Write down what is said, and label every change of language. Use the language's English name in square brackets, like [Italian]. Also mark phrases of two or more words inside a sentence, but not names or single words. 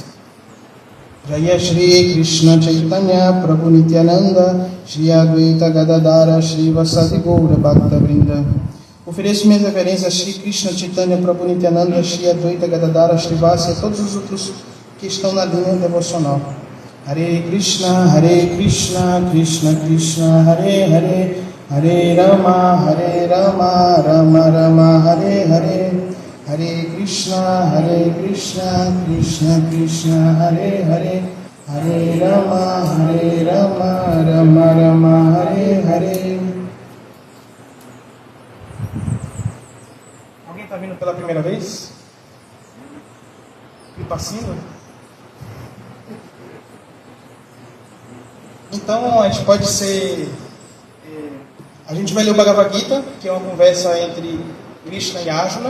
[Sanskrit] Jaya Shri Krishna Chaitanya Prabhu Nityananda Shri Advaita Gadadara Shri Vasadi Gaura Bhakta Vrinda. [Portuguese] Ofereço minhas reverências a Shri Krishna Chaitanya Prabhu Nityananda Shri Advaita Gadadara Shri Vasa e a todos os outros que estão na linha devocional. [Sanskrit] Hare Krishna Krishna Krishna Hare Hare Hare Rama Rama Rama Hare Hare Hare Krishna Krishna Krishna Hare Hare Hare Rama Rama Hare Hare. [Portuguese] Alguém está vindo pela primeira vez? Vipassina? Então a gente pode ser... A gente vai ler o Bhagavad Gita, que é uma conversa entre Krishna e Arjuna.